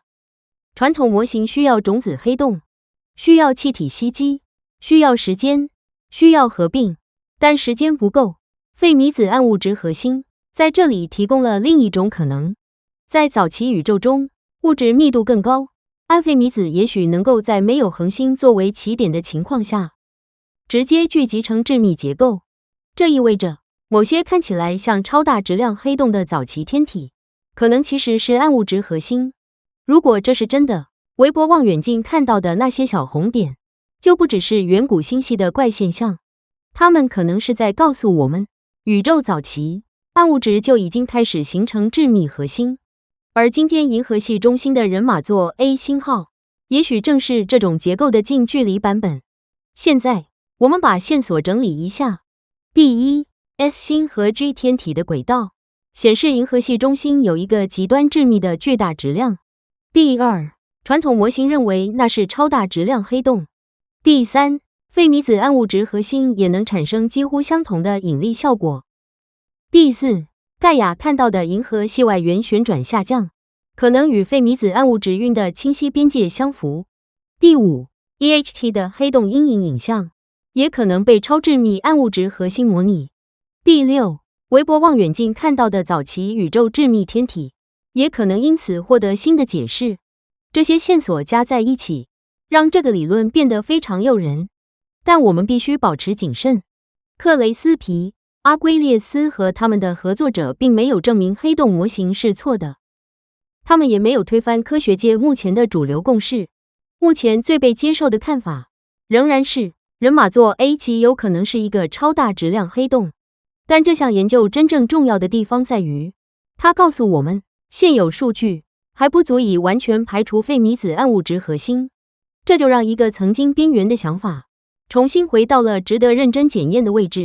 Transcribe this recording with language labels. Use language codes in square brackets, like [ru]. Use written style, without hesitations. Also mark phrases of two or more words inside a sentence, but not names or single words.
[zh] 傳統模型需要種子黑洞，需要氣體吸積，需要時間，需要合併，但時間不夠。費米子暗物質核心在這裡提供了另一種可能。在早期宇宙中，物質密度更高，暗費米子也許能夠在沒有恆星作為起點的情況下，直接聚集成致密結構。這意味着，某些看起來像超大質量黑洞的早期天體，可能其實是暗物質核心。如果這是真的，韋伯望遠鏡看到的那些小紅點，就不只是遠古星系的怪現象，它們可能是在告訴我們，宇宙早期暗物質就已經開始形成致密核心，而今天銀河系中心的人馬座 A 星號，也許正是這種結構的近距離版本。現在，我們把線索整理一下。第一 ，S 星和 G 天體的軌道顯示銀河系中心有一個極端致密的巨大質量。第二，傳統模型認為那是超大質量黑洞。第三，費費米子暗物質核心也能產生幾乎相同的引力效果。第四，蓋亞看到的銀河系外緣旋轉下降，可能與費米子暗物質暈的清晰邊界相符。第五， EHT 的黑洞陰影影像也可能被超致密暗物質核心模擬。第六，韋伯望遠鏡看到的早期宇宙致密天體也可能因此獲得新的解釋。這些線索加在一起，讓這個理論變得非常誘人。但我們必須保持謹慎。克雷斯皮、阿圭列斯和他們的合作者並沒有證明黑洞模型是錯的，他們也沒有推翻科學界目前的主流共識。目前最被接受的看法仍然是人馬座 A 極有可能是一個超大質量黑洞。但這項研究真正重要的地方在於，它告訴我們，現有數據還不足以完全排除費米子暗物質核心。這就讓一個曾經邊緣的想法重新回到了值得認真檢驗的位置。